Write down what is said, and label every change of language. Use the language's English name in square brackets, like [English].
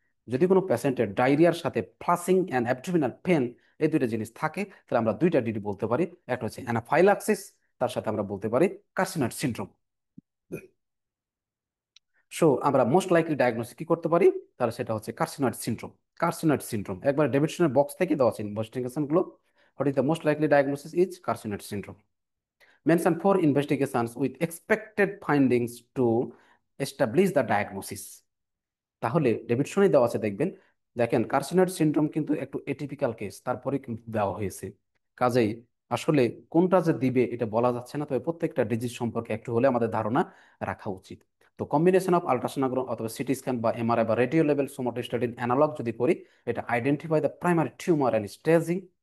[Bangla] যদি কোনো পেশেন্টের ডায়রিয়ার সাথে ফ্লাশিং অ্যান্ড অ্যাবডোমিনাল পেন এই দুইটা জিনিস থাকে, তাহলে আমরা দুইটা ডিডি বলতে পারি, একটা হচ্ছে অ্যানাফাইল্যাক্সিস, তার সাথে আমরা বলতে পারি কার্সিনয়েড সিনড্রোম। সো আমরা মোস্ট লাইকলি ডায়াগনোসিস কি করতে পারি, তাহলে সেটা হচ্ছে কার্সিনয়েড সিনড্রোম। কার্সিনয়েড সিনড্রোম একবার ডেভিডসনের বক্স থেকে দেওয়া আছে ইনভেস্টিগেশন গুলো, [English] What is the most likely diagnosis is carcinoid syndrome. Mention 4 investigations with expected findings to establish the diagnosis। [Bangla] তাহলে ডেভিডসনই দেওয়া আছে দেখবেন। দেখেন কার্সিনয়েড সিনড্রোম কিন্তু একটু এটিপিক্যাল কেস, তারপরে কিন্তু দেওয়া হয়েছে। কাজেই আসলে কোনটা যে দিবে এটা বলা যাচ্ছে না, তবে প্রত্যেকটা ডিজিজ সম্পর্কে একটু হলে আমাদের ধারণা রাখা উচিত। তো কম্বিনেশন অফ আল্ট্রাসোনোগ্রাম অথবা সিটি স্ক্যান বা এমআরআই বা রেডিও লেভেল সোমাটোস্ট্যাটিন অ্যানালগ যদি করি, এটা [English] Identify the primary tumour and staging.